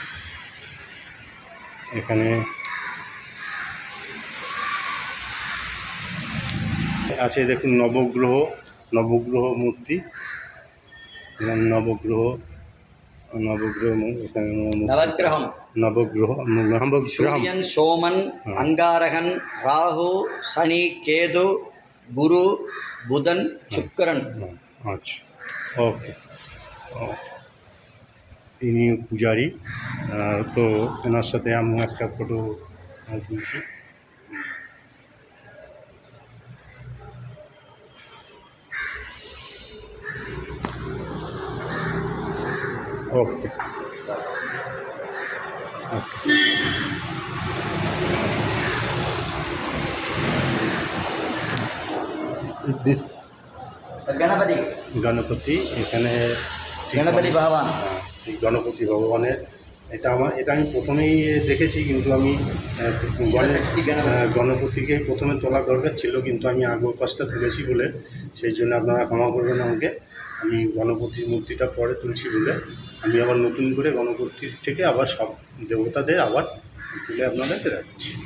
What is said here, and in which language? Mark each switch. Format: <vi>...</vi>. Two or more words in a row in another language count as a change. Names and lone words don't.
<bn>এখানে আছে দেখুন নবগ্রহ মূর্তি, নবগ্রহ</bn> <sa>सूर्यन सोमन अंगारहन राहु शनि केतु गुरु बुधन शुक्रन।</sa> <bn>আচ্ছা, ওকে। ইনি পূজারী। তো এনার সাথে আমি একটা ফটো তুলছি।</bn> <en>okay, this</en> <bn>গণপতি, এখানে</bn> <hi>गणपति भगवान,</hi> <bn>গণপতি ভগবানের এটা আমি প্রথমেই দেখেছি, কিন্তু আমি গণপতিকে প্রথমে তোলা দরকার ছিল, কিন্তু আমি আগের পাশটা তুলেছি বলে সেই জন্য আপনারা ক্ষমা করবেন আমাকে। আমি গণপতির মূর্তিটা পরে তুলছি বলে আমি আবার নতুন করে গণপতির থেকে আবার সব দেবতাদের আবার তুলে আপনাদেরকে দেখাচ্ছি।</bn>